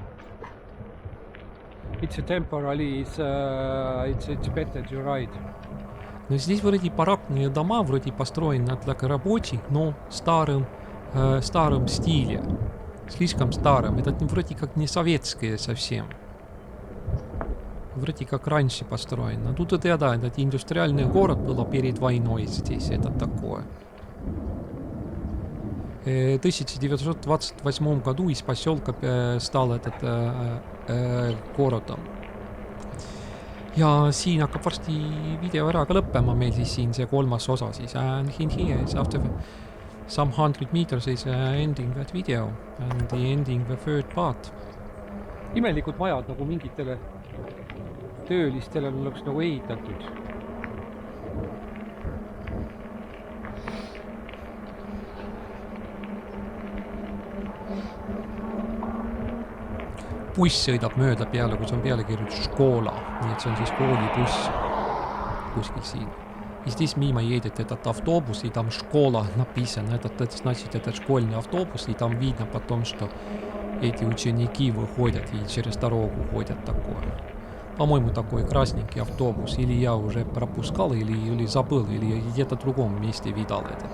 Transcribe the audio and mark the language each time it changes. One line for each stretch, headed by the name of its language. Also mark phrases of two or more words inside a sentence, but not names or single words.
English: It's a temporary, it's better to ride.
Russian: Но здесь вроде баракные дома, вроде построены для рабочих, но старым стиле. Слишком старым. Это вроде как не советские совсем. Вроде как раньше построено. Тут это, да, этот индустриальный город был перед войной здесь. Это такое. В 1928 году из поселка стал этот городом.
Estonian: Ja siin hakkab varsti video ära ka lõppema meil siis siin see kolmas osa siis.
English: And in here is after some 100 meters is ending that video and the ending the third part.
Estonian: Imelikud majad nagu mingitele töölistele oleks nagu ehitatud. Buss sõidab mööda peale, kus on peale kirjutatud škoola, nii et see on siis koolibuss kuskil siin.
Russian: И здесь мимо едет этот автобус, и там школа написано. Это значит, это школьный автобус, и там видно потом, что эти ученики выходят и через дорогу ходят такое. По-моему, такой красненький автобус. Или я уже пропускал, или забыл, или где-то в другом месте видал этот.